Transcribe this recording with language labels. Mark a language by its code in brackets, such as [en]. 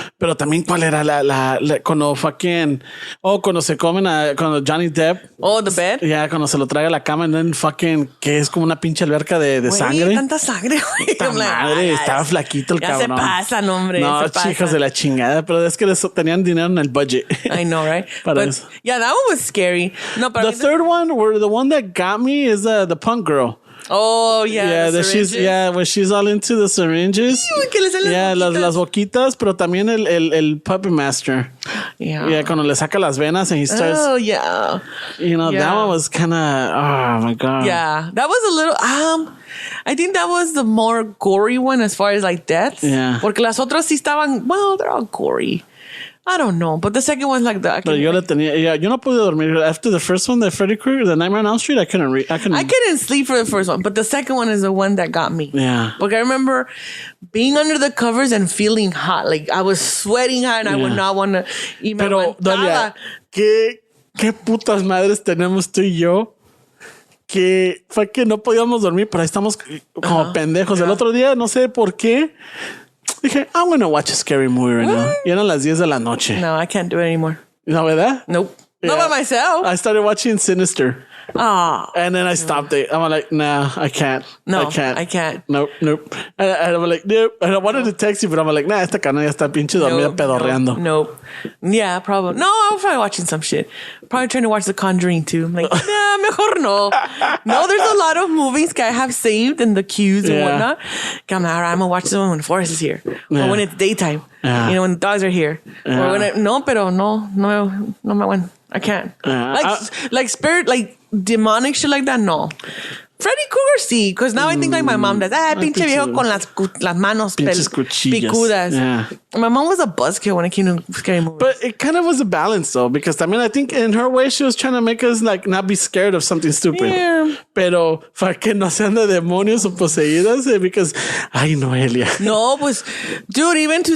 [es] Pero también cuál era cuando fucking, cuando se comen cuando Johnny Depp. [en] Oh, the bed? [es] Yeah, cuando se lo trae a la cama [en] and then fucking, [es] que es como una pinche alberca de sangre. Tanta sangre, güey. Esta madre, estaba flaquito el cabrón. Ya se pasa, hombre. No, chicos de la chingada, pero es que tenían dinero en el budget. [en] I know, right? But, yeah, that one was scary. No, the third one, the one that got me is the punk girl. Oh, yeah. Yeah, when she's all into the syringes. [es] Yeah, las boquitas, pero también el puppet master. [en] Yeah. [es] Yeah, cuando le saca las venas [en] and he starts. Oh, yeah. That one was kind of, oh my God. Yeah, that was a little, I think that was the more gory one as far as like deaths. Yeah. [es] Porque las otras sí estaban, [en] well, they're all gory. I don't know, but the second one's like that. [es] Pero yo le tenía, yo no pude dormir. [en] After the first one, the Freddy Krueger, the Nightmare on Elm Street, I couldn't sleep for the first one, but the second one is the one that got me. Yeah. Porque I remember being under the covers and feeling hot. Like I was sweating hot and I would not want to eat my [es] Pero, Noelia, ¿qué putas madres tenemos tú y yo? Que fue que no podíamos dormir, pero ahí estamos como pendejos. El otro día, no sé por qué, dije, [en] I'm gonna watch a scary movie right now. [es] Y eran las 10 de la noche. [en] No, I can't do it anymore. [es] ¿No, verdad? [en] Nope. Yeah. Not by myself. I started watching Sinister. Oh. And then I stopped it. I'm like, nah, I can't. No, I can't. Nope. Nope. And I'm like, nope. And I wanted to text you, but I'm like, nah, [es] esta cana ya está pinche dormida pedorreando. [en] Nope. Yeah, probably. No, I'm probably watching some shit. Probably trying to watch The Conjuring too. I'm like, nah, [es] mejor no. [en] No, there's a lot of movies I have saved in the queues and whatnot. I'm like, all right, I'm going to watch this one when Forrest is here. Or when it's daytime. Yeah. You know, when the dogs are here. Or when no me went. I can't. Like spirit, like demonic shit like that, no. Freddy Krueger, sí, because now I think like my mom does. [es] Pinche viejo con las manos picudas. [en] Yeah. My mom was a buzzkill when it came to scary movies. But it kind of was a balance though, because I mean, I think in her way she was trying to make us like not be scared of something stupid. Yeah. [es] Pero para que no sean de demonios o poseídas, because ay, Noelia. [en] No, pues, dude, even to